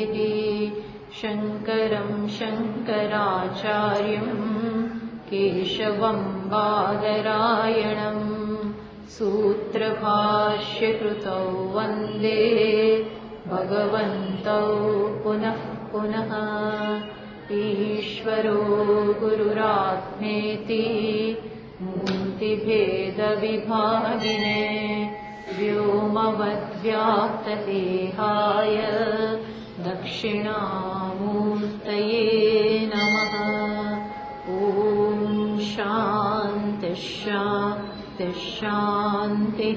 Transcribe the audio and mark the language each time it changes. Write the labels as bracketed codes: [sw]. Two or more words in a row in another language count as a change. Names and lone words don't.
[sa] શંકરં શંકરાચાર્યં કેશવં બાદરાયણં સૂત્રભાષ્યકૃતૌ વંદે ભગવन्तौ પુનઃ પુનઃ. ઈશ્વરો ગુરુરાત્મેતિ मूर्तिभेदविभागिने व्योमवद्व्याप्तदेहाय दक्षिणामूर्तये नमः। ॐ शान्तिः शान्तिः शान्तिः।